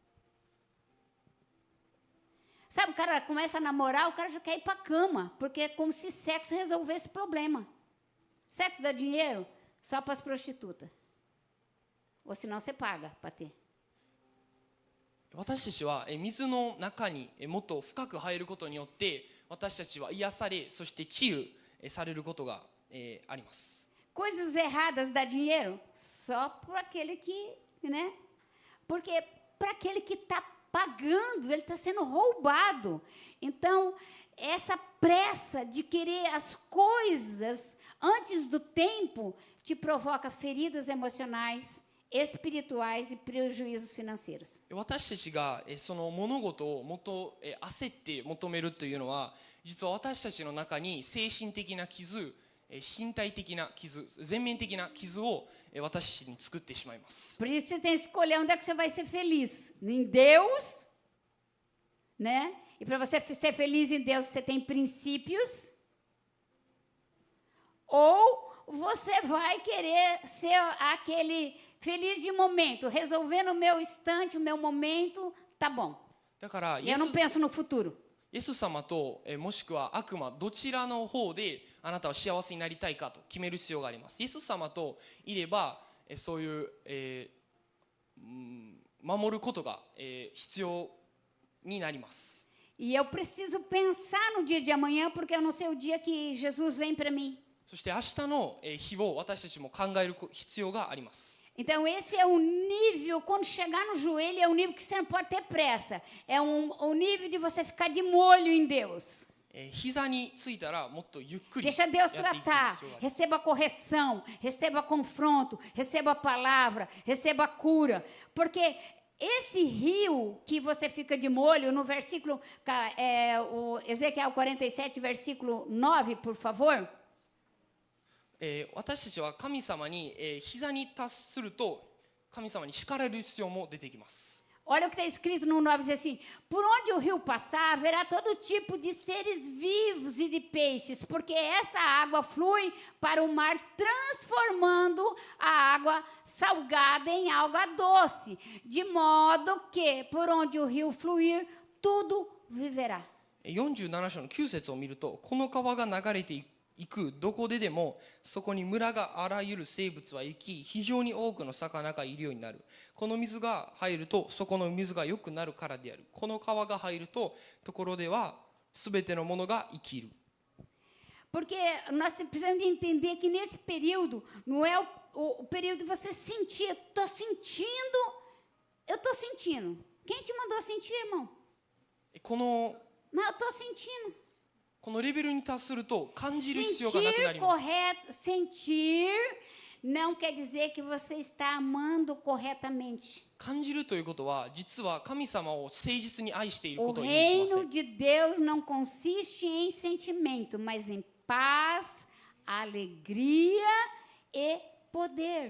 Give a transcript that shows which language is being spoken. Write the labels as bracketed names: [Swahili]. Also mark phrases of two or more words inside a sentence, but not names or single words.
[Portuguese] Sabe, o cara começa a namorar, o cara já quer ir para a cama, porque é como se sexo resolvesse o problema. Sexo dá dinheiro só para as prostitutas. Ou senão você paga para ter. [Japanese] 私たちは水の中にもっと深く入ることによって私たちは癒され、そして治癒されることがあります。 [Portuguese] Coisas erradas dá dinheiro só para aquele que, né? Porque para aquele que está pagando, ele está sendo roubado. Então, essa pressa de querer as coisas antes do tempo te provoca feridas emocionais, espirituais e prejuízos financeiros. [Japanese] 私たちがその物事をもっと焦って求めるというのは、実は私たちの中に精神的な傷、身体的な傷、全面的な傷を私たちに作ってしまいます。 [Portuguese] Por isso você tem que escolher onde é que você vai ser feliz. Em Deus, né? E para você ser feliz em Deus, você tem princípios. Ou você vai querer ser aquele feliz de momento, resolver no meu instante, o meu momento, tá bom. [Japanese] だからイ [Portuguese] Eu não penso no futuro. [Japanese] エス様ともしくは悪魔どちらの方であなたは幸せになりたいかと決める必要があります。イエス様といればそういう、守ることが、必要になります。 [Portuguese] E eu preciso pensar no dia de amanhã, porque eu não sei o dia que Jesus vem para mim. [Japanese] そして明日の日を私たちも考える必要があります。 [Portuguese] Então, esse é o nível, quando chegar no joelho, é o nível que você não pode ter pressa. É o nível de você ficar de molho em Deus. [Japanese] 膝についたらもっとゆっくり [Portuguese] Deixa [Japanese] やっ [Portuguese] Deus [Japanese] ていく必要があります。 [Portuguese] tratar. Receba correção, receba confronto, receba palavra, receba cura. Porque esse rio que você fica de molho, no versículo, o Ezequiel 47, versículo 9, por favor. [Japanese] 私たちは神様に、膝に達すると神様に叱られる必要も出てきます。 [Portuguese] Olha o que está escrito no 9, diz assim, por onde o rio passar, haverá todo tipo de seres vivos e de peixes, porque essa água flui para o mar, transformando a água salgada em água doce, de modo que, por onde o rio fluir, tudo viverá. [Japanese] 47 章の9節を見ると、この川が流れていくどこででもそこに村があらゆる生物は行き、非常に多くの魚がいるようになる。この水が入るとそこの水が良くなるからである。この川が入るとところでは全てのものが生きる。 [Portuguese] Porque nós precisamos de entender que nesse período não é o o período de você sentir, eu estou sentindo. Quem te mandou sentir, irmão? [Japanese] この [Portuguese] Mas eu estou sentindo. [Japanese] このレベルに達すると感じる必要がなくなります。 [Portuguese] Sentir não quer dizer que você está amando corretamente. [Japanese] 感じるということは実は神様を誠実に愛しているこ [Portuguese] O [Japanese] とを意味しませ [Portuguese] reino [Japanese] ん。 [Portuguese] de Deus não consiste em sentimento, mas em paz, alegria e poder.